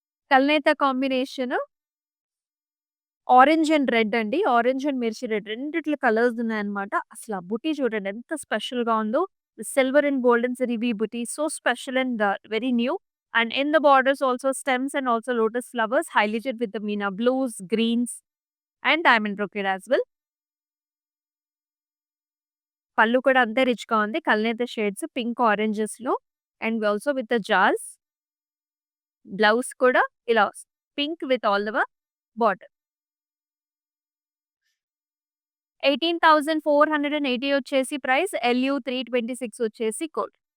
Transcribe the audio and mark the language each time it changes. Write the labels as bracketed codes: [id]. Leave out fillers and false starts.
[te] కల్నేత combination orange and red అండి. Orange and మిర్చి red రెండిట్లో కలర్స్ ఉన్నాయన్నమాట. అసల ఆ బుటీ చూడండి ఎంత స్పెషల్‌గా ఉందో. [en] Silver and golden zari buti so special and very new. And in the borders also stems and also lotus flowers highlighted with the Meena blues, greens and diamond brocade as well. [te] పళ్ళు కూడా అంతే రిచ్‌గా ఉంది. కల్నేత shades pink ఆరెంజెస్‌లో [en] And also with the jars. [te] Blouse కూడా ఇలా వస్తుంది. [en] Pink with all the border. [te] 18,480 వచ్చేసి price. ఎల్‌యూ 326 వచ్చేసి కోడ్.